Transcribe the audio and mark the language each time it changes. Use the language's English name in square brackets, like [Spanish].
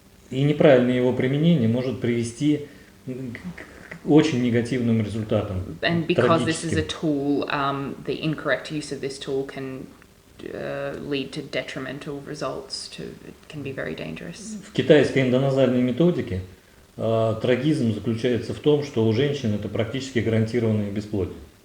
[Russian] И неправильное его применение может привести к очень негативным результатам. [English] And because this is a tool, the incorrect use of this tool can lead to detrimental results. It can be very dangerous. [Russian] В китайской эндоназальной методике трагизм заключается в том, что у женщин это практически гарантированное бесплодие.